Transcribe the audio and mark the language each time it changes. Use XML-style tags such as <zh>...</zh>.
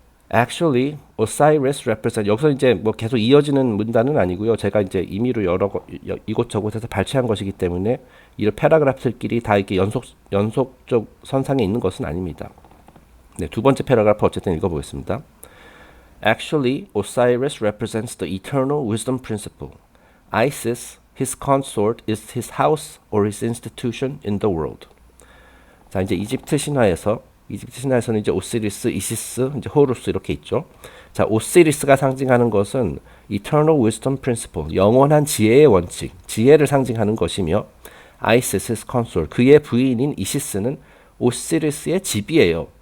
<en>Actually, Osiris represent,</en> <ko>여기서 이제 뭐 계속 이어지는 문단은 아니고요. 제가 이제 임의로 이곳저곳에서 발췌한 것이기 때문에 이 패러그래프들끼리 다 이렇게 연속적 선상에 있는 것은 아닙니다. 네, 두 번째 패러그래프 어쨌든 읽어보겠습니다.</ko> <en>Actually, Osiris represents the eternal wisdom principle. Isis, his consort, is his house or his institution in the world.</en> <ko>자, 이제 이집트 신화에서는 이제 오시리스, 이시스, 이제 호루스 이렇게 있죠. 자, 오시리스가 상징하는 것은</ko> <en>eternal wisdom principle,</en> <ko>영원한 지혜의 원칙, 지혜를 상징하는 것이며,</ko> <en>Isis, his consort,</en> <ko>그의 부인인 이시스는 오시리스의 집이에요.</ko>